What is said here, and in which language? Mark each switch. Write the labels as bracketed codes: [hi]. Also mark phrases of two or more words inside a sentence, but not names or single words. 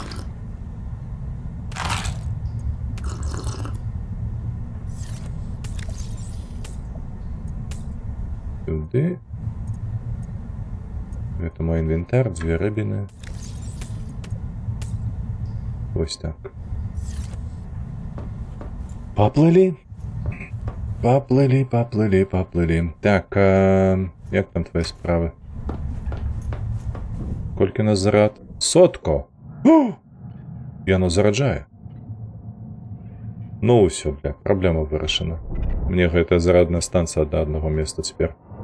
[be] Туды. [ru] Это мой инвентарь, 2 рыбины. Вот так. Поплыли. Поплыли. Так, [be] як там твои справы? Колькі нас зарад? 100! О! Яно зараджае. Ну ўсё, бля, праблема вырашана. Мне гэтая зарадная станцыя да аднаго места цяпер.